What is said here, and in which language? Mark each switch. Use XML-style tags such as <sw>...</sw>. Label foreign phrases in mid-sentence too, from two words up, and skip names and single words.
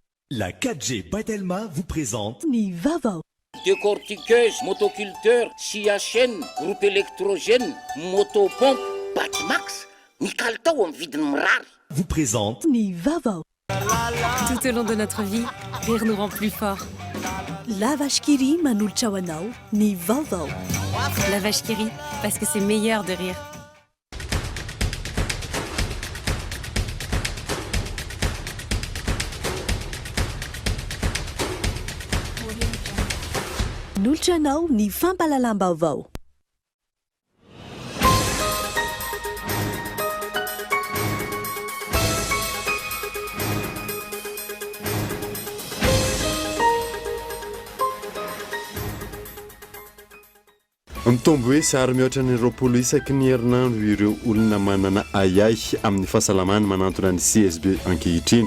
<fr>La 4G Batelma vous présente</fr> <mg>Ni Vaovao.</mg> <fr>Décortiqueuse, motoculteur, scie à chaîne, groupe électrogène, motopompe, Batmax,</fr> <mg>ny kalitao amin'ny vidiny mirary.</mg> <fr>Vous présente</fr> <mg>Ni Vaovao.</mg> <fr>Tout au long de notre vie, rire nous rend plus forts.</fr> <mg>La vache qui rit manolotra ho anao. Ni Vaovao.</mg> <fr>La vache qui rit, parce que c'est meilleur de rire.</fr> <mg>Nolotra anao ny fampalalam-baovao. Mitombo hoe sary mihoatra ny roapolo isaky ny herinandro ireo olona manana ayay amin'ny fahasalamana manantona ny CSB ankehitriny.</mg>